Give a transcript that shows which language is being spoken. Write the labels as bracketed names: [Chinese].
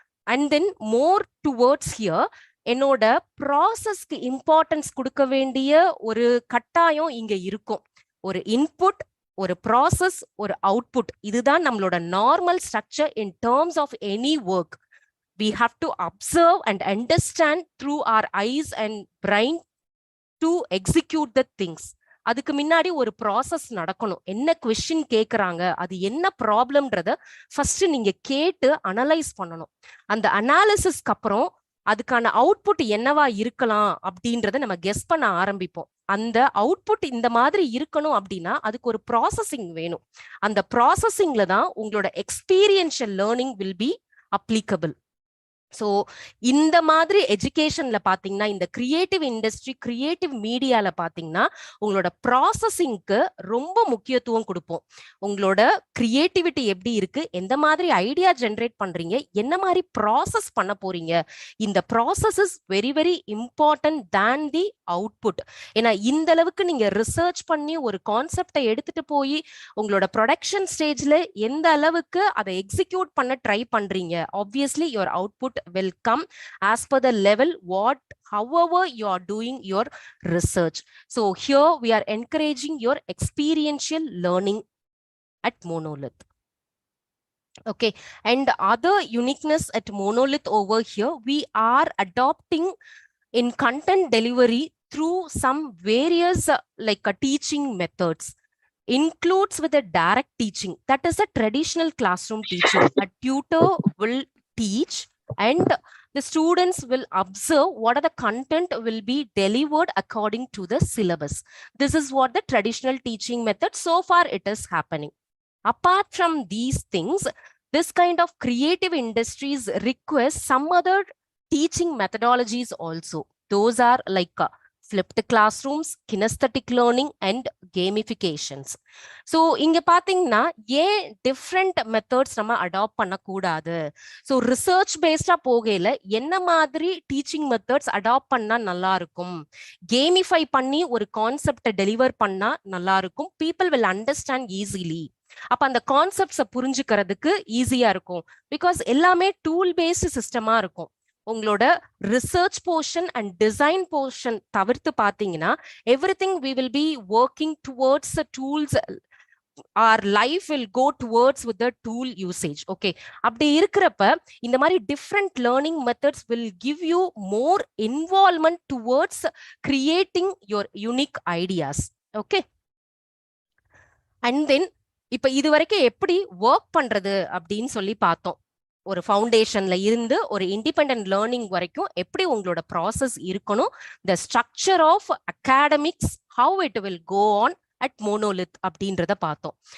[Tamil] And then more towards here என்னோட ப்ராசஸ்க்கு importance கொடுக்க வேண்டிய ஒரு கட்டாயம் இங்க இருக்கும். ஒரு இன்புட், ஒரு ப்ராசஸ், ஒரு அவுட்புட், இதுதான் நம்மளோட normal structure in terms of any work. [English] We have to observe and understand through our eyes and brain to execute the things. [Tamil] அதுக்கு முன்னாடி ஒரு ப்ராசஸ் நடக்கணும். என்ன கொஸ்டின் கேட்குறாங்க, அது என்ன ப்ராப்ளம்ன்றத ஃபர்ஸ்ட் நீங்க கேட்டு அனலைஸ் பண்ணணும். அந்த அனாலிசிஸ்க்கு அப்புறம் அதுக்கான அவுட்புட் என்னவா இருக்கலாம் அப்படின்றத நம்ம கெஸ் பண்ண ஆரம்பிப்போம். அந்த அவுட்புட் இந்த மாதிரி இருக்கணும் அப்படின்னா அதுக்கு ஒரு ப்ராசஸிங் வேணும். அந்த ப்ராசஸிங்ல தான் உங்களோட experiential learning [English] Will be applicable. [Tamil] So இந்த மாதிரி எஜுகேஷன்ல பாத்தீங்கன்னா இந்த கிரியேட்டிவ் இண்டஸ்ட்ரி, கிரியேட்டிவ் மீடியால பாத்தீங்கன்னா உங்களோட ப்ராசஸிங்க்கு ரொம்ப முக்கியத்துவம் கொடுப்போம். உங்களோட கிரியேட்டிவிட்டி எப்படி இருக்கு, எந்த மாதிரி ஐடியா ஜென்ரேட் பண்றீங்க, என்ன மாதிரி ப்ராசஸ் பண்ண போறீங்க, இந்த process [English] Is very very important than the output. [Tamil] ஏன்னா இந்த அளவுக்கு நீங்க ரிசர்ச் பண்ணி ஒரு கான்செப்டை எடுத்துட்டு போய் உங்களோட ப்ரொடக்ஷன் ஸ்டேஜ்ல எந்த அளவுக்கு அதை எக்ஸிக்யூட் பண்ண ட்ரை பண்றீங்க, obviously [English] Your output will come as per the level however you are doing your research. So here we are encouraging your experiential learning at Monolith. Okay, and other uniqueness at Monolith over here, we are adopting in content delivery through some various teaching methods. Includes with a direct teaching, that is a traditional classroom teaching. A tutor will teach and the students will observe what are the content will be delivered according to the syllabus. This is what the traditional teaching method so far it is happening. Apart from these things, this kind of creative industries request some other teaching methodologies also. Those are like flipped classrooms, kinesthetic learning and gamifications. [Tamil] So இங்க பாத்தீங்கன்னா ஏன் different methods நம்ம adapt பண்ணக்கூடாது, so research பேஸ்டா போகையில என்ன மாதிரி teaching methods adapt பண்ணா நல்லா இருக்கும், கேமிஃபை பண்ணி ஒரு கான்செப்டை டெலிவர் பண்ணா நல்லா இருக்கும், [English] People will understand easily. [Tamil] அப்ப அந்த கான்செப்ட்ஸை புரிஞ்சுக்கிறதுக்கு ஈஸியா இருக்கும். பிகாஸ் எல்லாமே டூல் பேஸ்ட் சிஸ்டமா இருக்கும். உங்களோட research portion and design portion தவிர்த்து பாத்தீங்கன்னா everything [English] we will be working towards the tools. Our life will go towards with the tool usage. Okay, [Tamil] அப்படி இருக்கிறப்ப இந்த மாதிரி [English] different learning methods will give you more involvement towards creating your unique ideas. [Tamil] Okay, and then இப்ப இது வரைக்கும் எப்படி work பண்றது அப்படின்னு சொல்லி பார்த்தோம். ஒரு ஃபவுண்டேஷன்ல இருந்து ஒரு இண்டிபெண்டன்ட் லேர்னிங் வரைக்கும் எப்படி உங்களோட ப்ராசஸ் இருக்கணும், [English] the structure of academics, how it will go on at Monolith [Tamil] அப்படின்றத பார்த்தோம்.